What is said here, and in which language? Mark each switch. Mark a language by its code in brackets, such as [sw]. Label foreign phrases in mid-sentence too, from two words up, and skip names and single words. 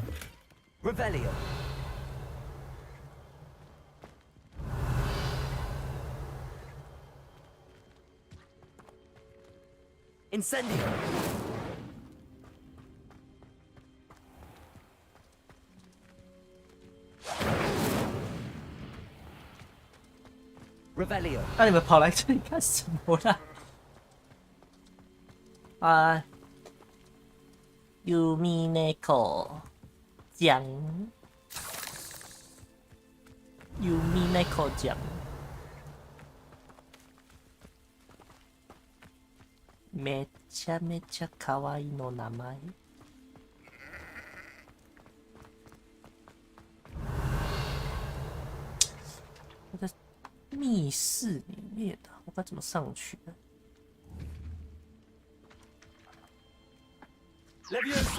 [zh] Revelio. Incendio. Revelio. 那你们跑来这里干什么啦？啊 ，Yumineko 奖 ，Yumineko 奖， [ja] めちゃめちゃ可愛いの名前。 [zh] 我在密室里面啊，我该怎么上去呢？ Levioso.